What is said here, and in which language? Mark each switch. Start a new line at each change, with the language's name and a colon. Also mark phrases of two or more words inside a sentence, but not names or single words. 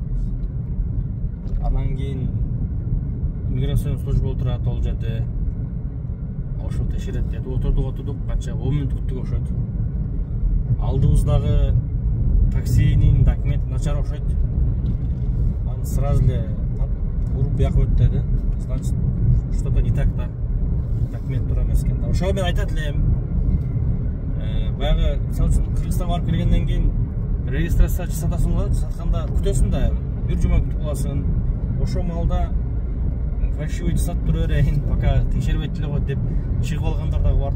Kyrgyz: Анан кийин миграцион служба отурат ал жерде. Ошо текшерет деди. Отурдук, канча 10 мүнөт күттүк окшойт. Алдыбыздагы таксинин документи начар окшойт. Аны сразу эле уруп бияка өттү.
Russian: Значит, что-то не так да.
Kyrgyz: Документ тура эмес экен да. Ошого мен айтат элем. Баягы, мисалы үчүн Кыргызстанга барып келгенден кийин регистрация жасатасың, жасатканда күтөсүң да, бир жума күтүп каласың. Ошо маалда фальшивый жасап тура берейин, пока текшербейт эле го деп чыгып алгандар дагы барды.